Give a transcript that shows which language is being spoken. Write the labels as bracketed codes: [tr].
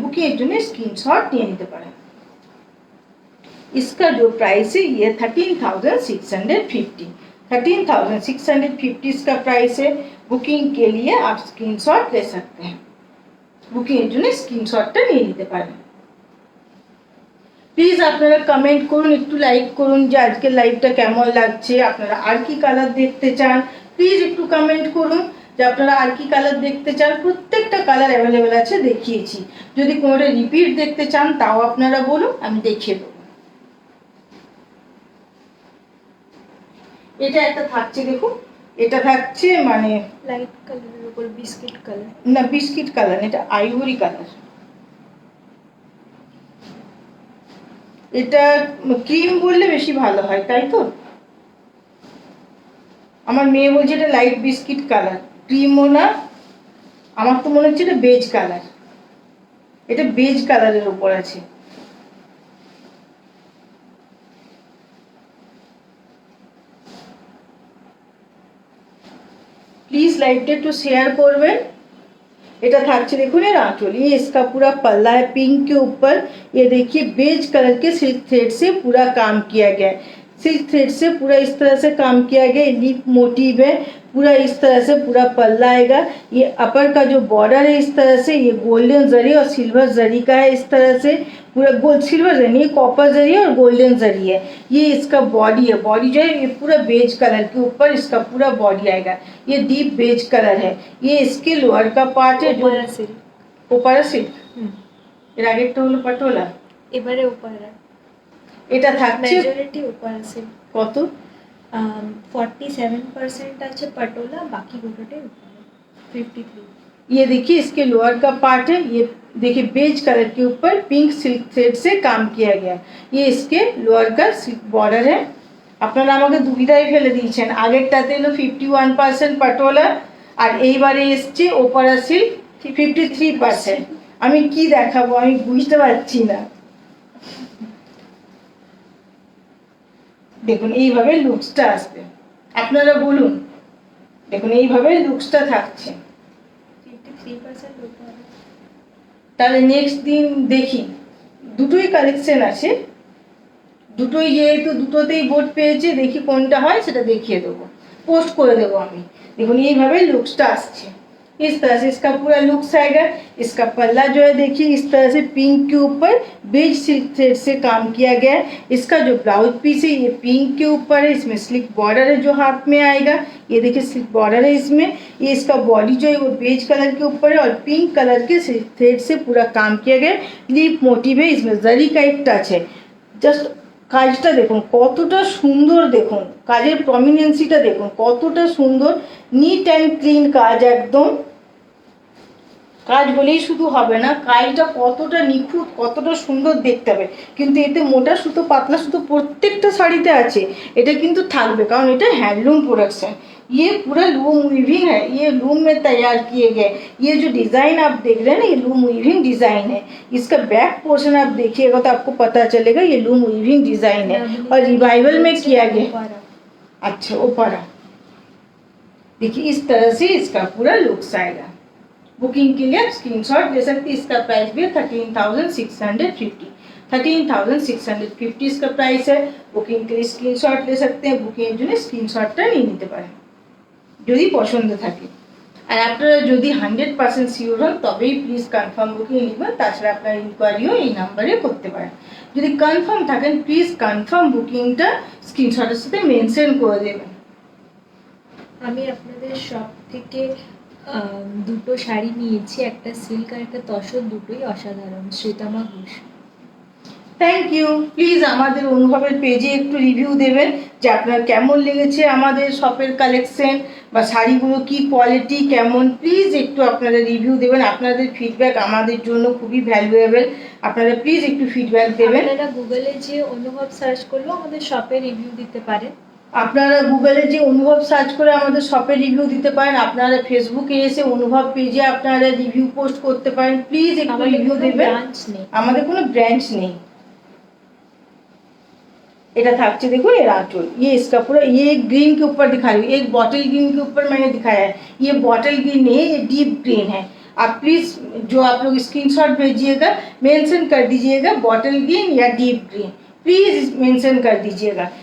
[hi] Booking जो है screenshot [bn] নিয়ে নিতে পারেন। [hi] इसका जो प्राइस है ये 13,650, 13,650 इसका प्राइस है। बुकिंग के लिए आप स्क्रीनशॉट ले सकते हैं। बुकिंग जो है स्क्रीनशॉटটা [bn] নিয়ে নিতে পারেন। প্লিজ আপনারা কমেন্ট করুন, একটু লাইক করুন যে আজকের লাইভটা কেমন লাগছে, আপনারা আর কি কালার দেখতে চান। প্লিজ একটু কমেন্ট করুন যে আপনারা আর কি কালার দেখতে চান। প্রত্যেকটা কালার অ্যাভেলেবেল আছে, দেখিয়েছি। যদি কোনোটা রিপিট দেখতে চান তাও আপনারা বলুন, আমি দেখিয়ে দেবো। এটা একটা থাকছে দেখুন, এটা থাকছে মানে লাইট কালারের উপর বিস্কিট কালার, না বিস্কিট কালার, এটা আইভরি কালার। এটা ক্রিম বললে বেশি ভালো হয়, তাই তো? আমার মেয়ে বলছে এটা লাইট বিস্কিট কালার, ক্রিমও না। আমার তো মনে হচ্ছে এটা বেজ কালার। এটা বেজ কালারের উপর আছে। [hi] प्लीज [bn] लाइवটা একটু শেয়ার করবেন। এটা থাকছে দেখুন এর आंचल। [hi] ये इसका पूरा पल्ला है पिंक के ऊपर। ये देखिए बेज कलर के सिल्क थ्रेड से पूरा काम किया गया है। सिल्क थ्रेड से पूरा इस तरह से काम किया गया है। लीफ मोटिव है पूरा, इस तरह से पूरा पल्ला आएगा। ये अपर का जो बॉर्डर है इस तरह से, ये गोल्डन जरी और सिल्वर जरी का है। इस तरह से पूरा गोल्ड सिल्वर जरी नहीं, कॉपर जरी है और गोल्डन जरी है। ये इसका बॉडी है। बॉडी जो है ये पूरा बेज कलर के ऊपर इसका पूरा बॉडी आएगा। ये डीप बेज कलर है। ये इसके लोअर का पार्ट है जो ওপারা সিল্ক। [bn] এর আগেরটা হলো পটোলা, এবারে ওপারা। এটা থাকছে মেজরিটি ওপারা সিল্ক। কত? 47% আছে पटोला, [hi] बाकी [bn] गोटाटे ওপারা 53। [hi] ये देखिए इसके लोअर का पार्ट है। ये देखिए बेज कलर के ऊपर पिंक सिल्क थ्रेड से काम किया गया। ये इसके लोअर का सिल्क बॉर्डर है। [bn] আপনারা আমাকে দুবিধায় ফেলে দিয়েছেন। আগেরটাতে হলো 51% পটোলা, আর এইবারে এসছে ওপারা সিল্ক 53%। আমি কি দেখাবো আমি বুঝতে পারছি না। দেখুন এইভাবে লুকসটা আসবে, আপনারা বলুন। দেখুন এইভাবে লুকসটা থাকছে। 53% উপরে। তাহলে নেক্সট দিন দেখি, দুটোই কালেকশন আছে, দুটোই যেহেতু দুটোতেই বোর্ড পেয়েছে, দেখি কোনটা হয় সেটা देখিए দেবো, पोस्ट করে দেবো আমি। দেখুন এইভাবে लुक्सটা আসছে, [hi] इस तरह से इसका पूरा लुक्स आएगा। इसका पल्ला जो है देखिए इस तरह से पिंक के ऊपर बेज सिल्क थ्रेड से काम किया गया है। इसका जो ब्लाउज पीस है ये पिंक के ऊपर है, इसमें स्लिक बॉर्डर है जो हाथ में आएगा, ये देखिए स्लिक बॉर्डर है इसमें। ये इसका बॉडी जो है वो बेज कलर के ऊपर है और पिंक कलर के थ्रेड से पूरा काम किया गया है। लीफ मोटिव है, इसमें जरी का एक टच है। [bn] जस्ट কাজটা দেখুন কতটা সুন্দর, দেখুন কাজের প্রমিনেন্সিটা দেখুন কতটা সুন্দর, নিট অ্যান্ড ক্লিন কাজ একদম। কাজ বলেই শুধু হবে না, কাজটা কতটা নিখুঁত কতটা সুন্দর দেখতে হবে। কিন্তু এতে মোটা সুতো পাতলা সুতো প্রত্যেকটা শাড়িতে আছে, এটা কিন্তু থাকবে কারণ এটা हैंडलूम प्रोडक्शन। [hi] ये पूरा लूम वीविंग है, ये लूम में तैयार किए गए। ये जो डिज़ाइन आप देख रहे हैं ना, ये लूम वीविंग डिज़ाइन है। इसका बैक पोर्शन आप देखिएगा तो आपको पता चलेगा ये लूम वीविंग डिज़ाइन है और रिवाइवल में किया गया। अच्छा ओपारा देखिए इस तरह से इसका पूरा लुक्स आएगा। बुकिंग के लिए आप स्क्रीनशॉट ले सकते हैं। इसका प्राइस भी 13,650, 13,650 इसका प्राइस है। बुकिंग के लिए स्क्रीनशॉट ले सकते हैं, [bn] बुकिंग এর জন্য স্ক্রিনশটটা নিয়ে নিতে পারেন যদি পছন্দ থাকে। আর আপনারা যদি 100% শিওর হন তবেই প্লিজ কনফার্ম বুকিং নেবেন, তাছাড়া আপনার ইনকোয়ারিও এই নাম্বারে করতে পারেন। যদি কনফার্ম থাকেন প্লিজ কনফার্ম বুকিংটা স্ক্রিনশটের সাথে মেনশন করে দেবেন। আমি আপনাদের শপ থেকে দুটো শাড়ি নিয়েছি, একটা সিল্ক আর একটা তসর, দুটোই অসাধারণ। শ্বেতামা ঘোষ। Thank you. প্লিজ আমাদের অনুভবের পেজে একটু রিভিউ দেবেন যে আপনার কেমন লেগেছে আমাদের শপের কালেকশন বা শাড়িগুলো কি কোয়ালিটি কেমন, প্লিজ একটু আপনারা রিভিউ দেবেন। আপনাদের ফিডব্যাক আমাদের জন্য খুবই ভ্যালুয়েবল, আপনারা প্লিজ একটু ফিডব্যাক দেবেন। আপনারা গুগলে যে অনুভব সার্চ করলেও আমাদের শপে রিভিউ দিতে পারেন। আপনারা গুগলে যে অনুভব সার্চ করে আমাদের শপে রিভিউ দিতে পারেন, আপনারা ফেসবুকে এসে অনুভব পেজে আপনারা রিভিউ পোস্ট করতে পারেন, প্লিজ একটু রিভিউ দেবেন। আমাদের কোনো ব্রাঞ্চ নেই। এটা থাকছে [hi] देखो ये आंचल, ये इसका पूरा, ये एक ग्रीन के ऊपर दिखा रही हूँ, एक बॉटल ग्रीन के ऊपर मैंने दिखाया है। ये बॉटल ग्रीन नहीं है, ये डीप ग्रीन है। आप प्लीज जो आप लोग स्क्रीनशॉट भेजिएगा मेंशन कर दीजिएगा बॉटल ग्रीन या डीप ग्रीन, प्लीज मेंशन कर दीजिएगा।